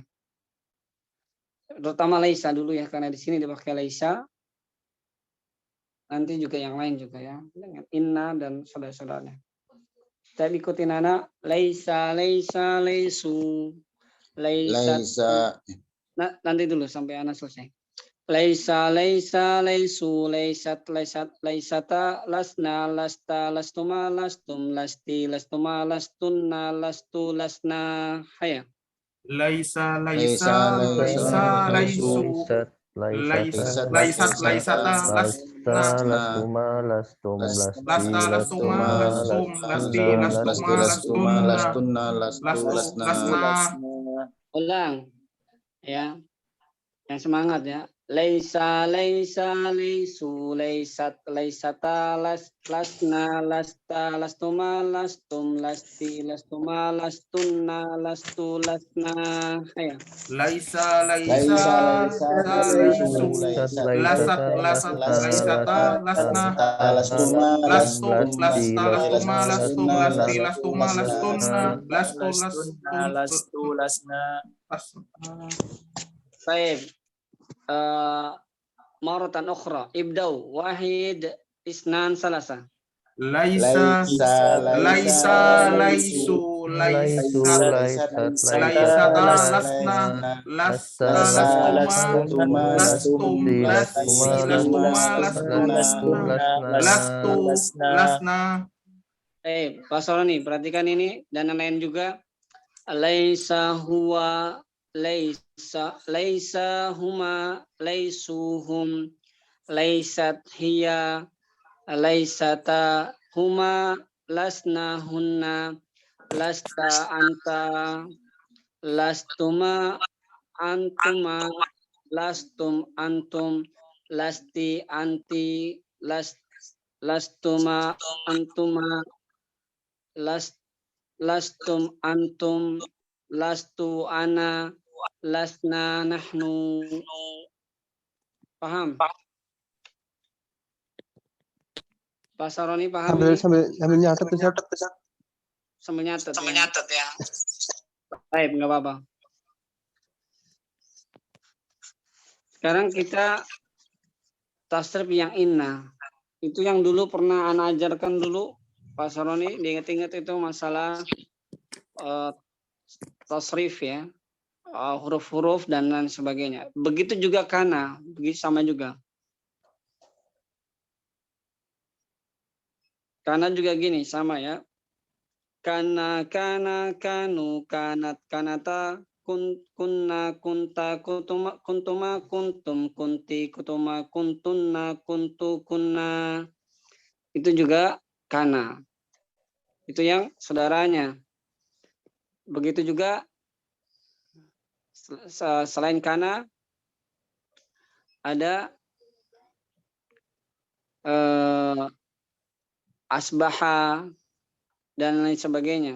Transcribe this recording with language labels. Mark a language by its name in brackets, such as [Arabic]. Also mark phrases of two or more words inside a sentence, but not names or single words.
[Indonesian] Terutama laisa dulu ya, karena di sini dipakai laisa. Nanti juga yang lain juga ya, dengan inna dan saudara-saudaranya. [Arabic] Kita ikutin anak ليس ليسوا ليس. [Indonesian] Nah, nanti dulu sampai anak selesai. [Arabic] ليس ليسوا ليستا لسن لست لستما لستم لست لستما لستن لست لسنا. هيا. ليس ليسوا ليستا لستما لستم [Indonesian] Ulang ya, yang semangat ya. [Arabic] ليس ليسوا ليستا لسن لست لستما لستم لست لستما لستن لست لسنا. Haya. ليس ليسوا ليستا لسن لستم لستما لست لستما لستن لست لسنا. [Indonesian] Baik. [Arabic] مرة أخرى. ابدؤوا. واحد. اثنان. ثلاثة. ليس ليسوا ليستا لسن لستما لستم لست لسنا. [Indonesian] Pak Soroni, perhatikan ini dan yang lain juga. [Arabic] ليس هو ليس هما ليسوهم ليست هي ليستا هما لسن هن لست أنت لستما أنتما لستم أنتم لست أنت لستما أنتما لستم أنتم لست أنا لسنا نحن. [Indonesian] Paham? Pak Saroni paham? Sambil nyatet tuh. Sambil nyatet ya. Baik, nggak apa-apa. Sekarang kita tasrif yang inna. Itu yang dulu pernah Ana ajarkan dulu. Pak Saroni diingat-ingat itu masalah tasrif ya. huruf-huruf dan lain sebagainya. Begitu juga kana, begitu sama juga. Kana juga gini, sama ya. [Arabic] كان، كانوا، كانت، كانتا، كن، كنت، كنتما، كنتم، كنت، كتما، كنتن، كنت، كنا. [Indonesian] Itu juga kana. Itu yang saudaranya. Begitu juga selain kana ada asbaha dan lain sebagainya.